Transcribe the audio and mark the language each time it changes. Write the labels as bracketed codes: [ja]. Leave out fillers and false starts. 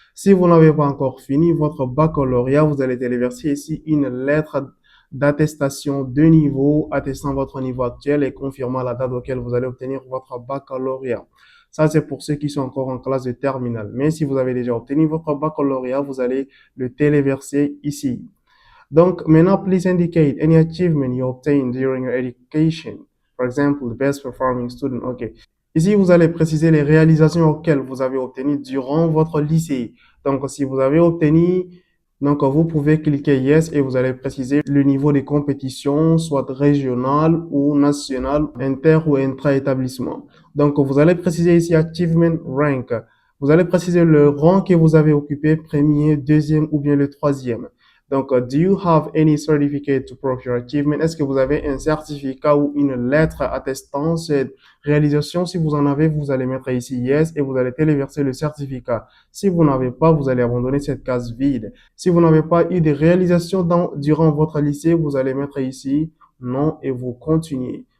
[fr] Si vous n'avez pas encore fini votre baccalauréat, vous allez téléverser ici une lettre d'attestation de niveau, attestant votre niveau actuel et confirmant la date auquel vous allez obtenir votre baccalauréat. Ça, c'est pour ceux qui sont encore en classe de terminale. Mais si vous avez déjà obtenu votre baccalauréat, vous allez le téléverser ici. Donc, maintenant, [en] please indicate any achievement you obtained during your education. For example, the best performing student. OK. [fr] Ici, vous allez préciser les réalisations auxquelles vous avez obtenu durant votre lycée. Donc, si vous avez obtenu, donc vous pouvez cliquer Yes et vous allez préciser le niveau de compétition, soit régional ou national, inter ou intra-établissement. Donc, vous allez préciser ici Achievement Rank. Vous allez préciser le rang que vous avez occupé, premier, deuxième ou bien le troisième. [en] Donc, do you have any certificate to prove your achievement? [fr] Est-ce que vous avez un certificat ou une lettre attestant cette réalisation? Si vous en avez, vous allez mettre ici Yes et vous allez téléverser le certificat. Si vous n'avez pas, vous allez abandonner cette case vide. Si vous n'avez pas eu de réalisation durant votre lycée, vous allez mettre ici Non et vous continuez.